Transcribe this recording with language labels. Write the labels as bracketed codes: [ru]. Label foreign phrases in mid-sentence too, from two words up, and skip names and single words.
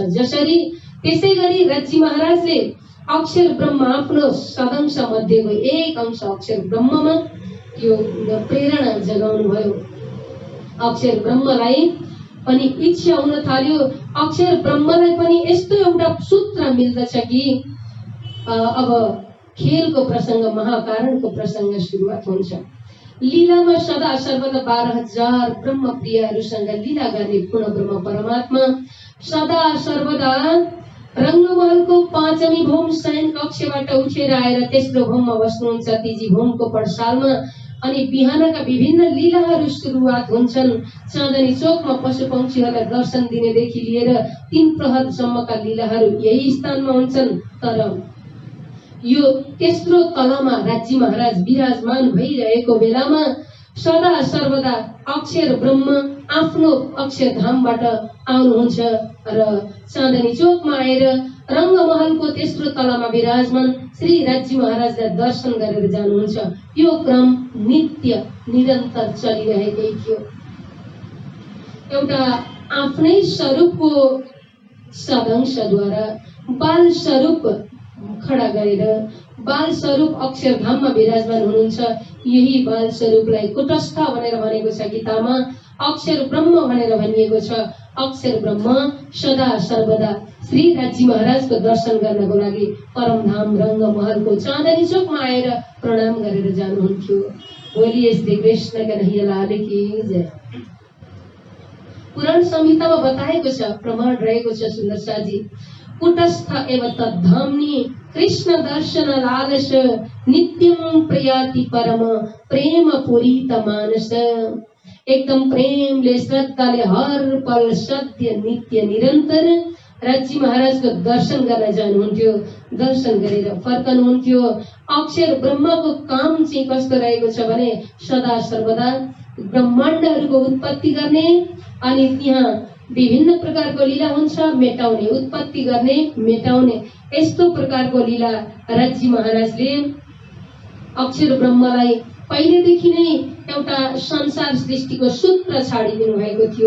[ne] जसरी त्यसै गरी राज्य महाराजले अक्षर ब्रह्म आफ्नो सदंश मध्येको एक अंश अक्षर ब्रह्ममा यो प्रेरणा जगाउनु भयो। अक्षर ब्रह्मलाई पनि इच्छा हुन थाल्यो। अक्षर ब्रह्मलाई पनि यस्तो एउटा सूत्र मिल्दछ कि अब खेलको प्रसंग महाकारणको प्रसंग सुरुवात हुन्छ। लीलामा सदा सर्वदा 12,000 ब्रह्म प्रियहरूसँग लीला गर्ने पूर्ण ब्रह्म परमात्मा सदा सर्वदा रङ्गमहलको 5औं भौम शयन कक्षबाट उठेर आएर तेस्रो भौममा बस्नुहुन्छ। तीजी भौमको पडसालमा अनि बिहानका विभिन्न लीलाहरू सुरुवात हुन्छन्। चाँदनी चोकमा पशु पक्षीहरूलाई दर्शन दिनेदेखि लिएर 3 प्रहरसम्मका लीलाहरू यही स्थानमा हुन्छन्। तर यो तेस्रो तलामा राज्य महाराज विराजमान भइरहेको बेलामा सदा सर्वदा अक्षर ब्रह्म आफ्नो अक्षरधामबाट आउनुहुन्छ र चाँदनी चोकमा आएर रङ्गमहलको तेस्रो तलामा विराजमान श्री राज्य महाराजलाई दर्शन गरेर जानुहुन्छ। यो क्रम नित्य निरन्तर चलिरहेकै थियो। एउटा आफ्नै स्वरूपको सदंशद्वारा बाल स्वरूप खडा गरेर बाल स्वरूप अक्षरधाममा विराजमान हुनुहुन्छ। यही बाल स्वरूपलाई कुटस्थ भनेर भनेको छ गीतामा, अक्षर ब्रह्म भनेर भनिएको छ। अक्षर ब्रह्म सदा सर्वदा श्री राजी महाराजको दर्शन गर्नको लागि परमधाम रङ्गमहलको चाँदनी चोकमा आएर प्रणाम गरेर जानुहुन्थ्यो। [hi] बोलिए श्री कृष्ण कन्हैया लाल की जय। [ne] पुराण संहितामा बताएको छ, प्रमाण रहेको छ सुन्दर साजी, [sa] कुटस्थ एवं तद्धाम्नि कृष्ण दर्शन लालस नित्यम प्रयाति परम प्रेम पूरित मानस। [ne] एकदम प्रेमले श्रद्धाले हर पल सत्य नित्य निरन्तर राजी महाराजको दर्शन गर्न जानुहुन्थ्यो। दर्शन गरेर फर्कनुहुन्थ्यो। अक्षर ब्रह्मको काम चाहिँ कस्तो रहेको छ भने सदा सर्वदा ब्रह्माण्डहरूको उत्पत्ति गर्ने अनि त्यहाँ विभिन्न प्रकारको लीला हुन्छ, मेटाउने, उत्पत्ति गर्ने, मेटाउने, यस्तो प्रकारको लीला राजी महाराजले अक्षर ब्रह्मलाई पहिलेदेखि नै एउटा संसार सृष्टिको सूत्र छाडिदिनु भएको थियो।